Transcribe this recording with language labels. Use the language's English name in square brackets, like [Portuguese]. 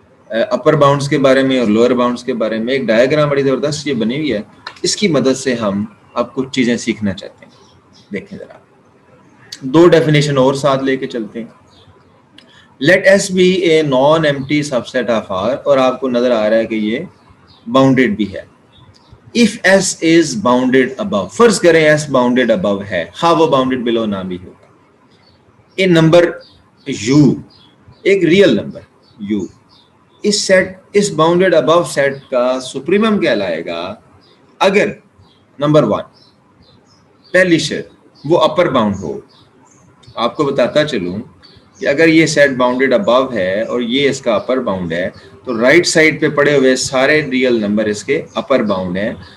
[Urdu] اپر bounds کے بارے میں اور لوور باؤنڈس کے بارے میں ایک ڈائیگرام بڑی زبردست یہ بنی ہوئی ہے. اس کی مدد سے ہم اب کچھ چیزیں سیکھنا چاہتے ہیں. دیکھیں ذرا 2 ڈیفینیشن اور ساتھ لے کے چلتے ہیں. [English] let S be a non empty subset of R, [Urdu] اور آپ کو نظر آ رہا ہے کہ یہ باؤنڈیڈ بھی ہے. [English] if S is bounded above, [Urdu] فرض کریں S bounded above ہے, ہاں وہ bounded below نہ بھی ہوگا. اے نمبر U, ایک ریئل نمبر U, اس سیٹ اس باؤنڈیڈ ابو سیٹ کا سپریمم کہلائے گا اگر نمبر 1 پہلی شرط وہ اپر باؤنڈ ہو. آپ کو بتاتا چلوں کہ اگر یہ سیٹ باؤنڈیڈ ابو ہے اور یہ اس کا اپر باؤنڈ ہے تو رائٹ سائڈ پہ پڑے ہوئے سارے ریئل نمبر اس کے اپر باؤنڈ ہیں.